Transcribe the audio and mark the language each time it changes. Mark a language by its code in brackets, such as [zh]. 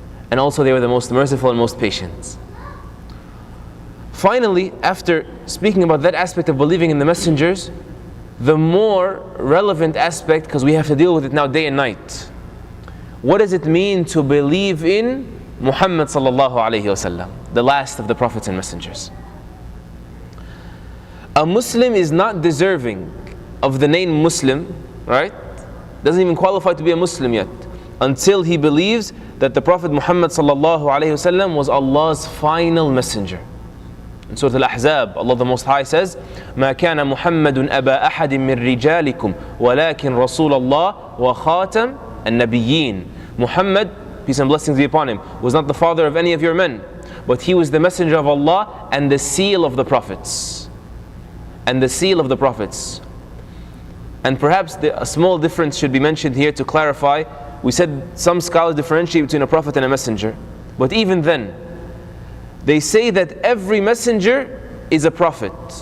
[en] And also they were the most merciful and most patient. Finally, after speaking about that aspect of believing in the messengers, the more relevant aspect, because we have to deal with it now day and night, what does it mean to believe in Muhammad sallallahu alayhi wasallam, the last of the prophets and messengers? A Muslim is not deserving of the name Muslim, right? Doesn't even qualify to be a Muslim yet, until he believes that the Prophet Muhammad sallallahu alayhi wasallam was Allah's final messenger. In Surah Al-Ahzab, Allah the Most High says, [ar] مَا كَانَ مُحَمَّدٌ أَبَا أَحَدٍ مِّن رِجَالِكُمْ وَلَكِنْ رَسُولَ اللَّهِ وَخَاتَمَ النَّبِيِّينَ. [en] Muhammad, peace and blessings be upon him, was not the father of any of your men, but he was the messenger of Allah and the seal of the prophets. And the seal of the prophets. And perhaps a small difference should be mentioned here to clarify. We said some scholars differentiate between a prophet and a messenger. But even then, they say that every messenger is a prophet.